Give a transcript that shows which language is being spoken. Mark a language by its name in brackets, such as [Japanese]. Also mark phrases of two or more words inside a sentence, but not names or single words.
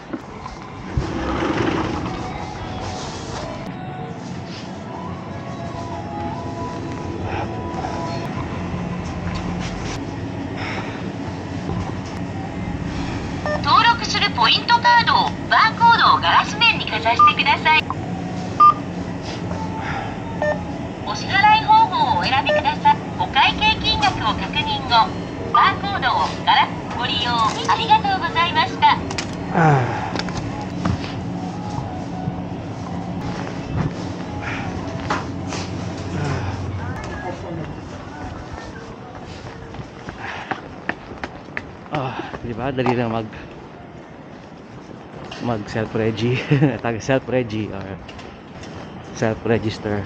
[English] Point card [Japanese] バーコードをガラス面にかざしてください。お支払い方法をお選びください。お会計金額を確認後、バーコードをガラスご利用ありがとうございました。 [Filipino] Diba? Dali lang mag self-regi tag self-regi or self-register.